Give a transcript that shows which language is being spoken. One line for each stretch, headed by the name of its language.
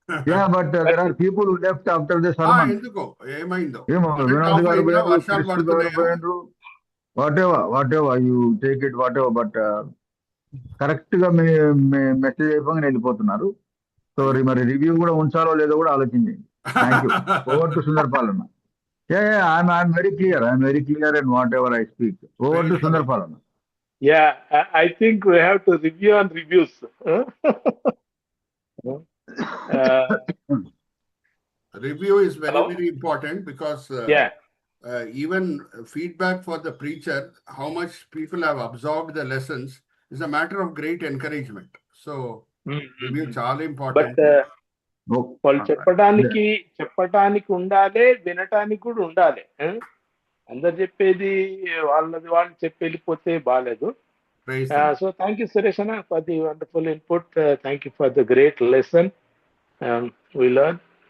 English: Yeah, but there are people who left after the sermon.
Telugu: ఏమో వినోద్ గారు పోయినారు, కృష్ణ గారు పోయినారు,
English: whatever you take it, whatever, but
Telugu: correct గా మెసేజ్ అయిపోయి వెళ్ళిపోతున్నారు. సో మరి రివ్యూ కూడా ఉంచాలో లేదో కూడా ఆలోచించండి.
English: Thank you. Over to Sundar పాలన్న. I'm very clear in whatever I speak. Over to Sundar Palana. Yeah, I think we have to review on reviews. Review is very important because even feedback for the preacher, how much people have absorbed the lessons, is a matter of great encouragement. So review
Telugu: చాలా
English: important.
Telugu: వాళ్ళు చెప్పటానికి ఉండాలి, వినటానికి కూడా ఉండాలి. అందరు చెప్పేది వాళ్ళు చెప్పి వెళ్ళిపోతే బాగాలేదు.
English: So thank you Suresh అన్న for the wonderful input. Thank you for the great lesson we learn.